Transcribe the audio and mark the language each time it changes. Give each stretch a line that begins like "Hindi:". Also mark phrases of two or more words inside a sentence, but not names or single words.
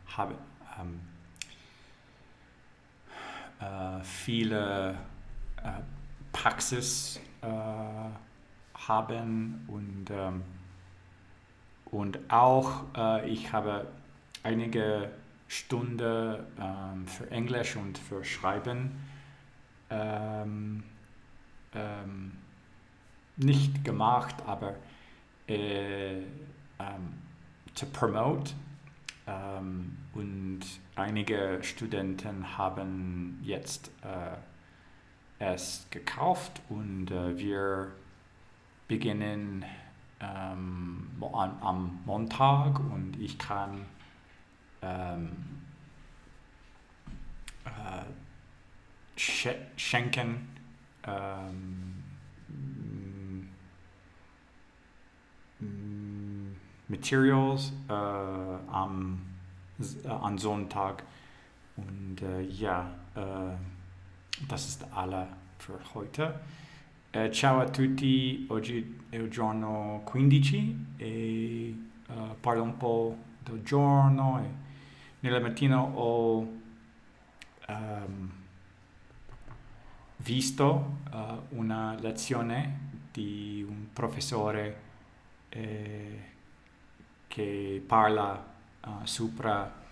German: viele Praxis haben und auch ich habe einige Stunden für Englisch und für Schreiben nicht gemacht, aber
English: to promote
German: und einige Studenten haben jetzt es gekauft und wir beginnen am Montag und ich kann schenken Materials an Sonntag und das ist alle für heute.
Italian: Ciao a tutti, oggi è il giorno 15 e parlo un po' del giorno e nella mattina ho visto una lezione di un professore che parla sopra